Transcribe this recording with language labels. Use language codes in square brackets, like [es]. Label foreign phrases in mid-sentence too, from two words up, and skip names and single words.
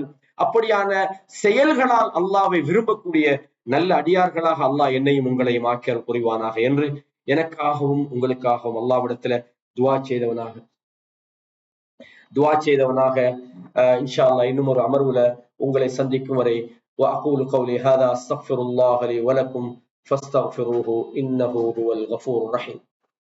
[ta] அப்படியான செயல்களால் அல்லாஹ்வை விரும்பக்கூடிய நல்ல அடியார்களாக அல்லாஹ் என்னையும் உங்களையும் ஆக்கியல் புரிவானாக என்று எனக்காகவும் உங்களுக்காகவும் அல்லாஹ்விடத்துல துஆ செய்தவனாக [ar] إن شاء الله [ta] இன்னும் ஒரு அமர்வுல உங்களை சந்திக்கும் வரை [ar] وأقول قولي هذا أستغفر الله لي ولكم فاستغفروه إنه هو الغفور الرحيم.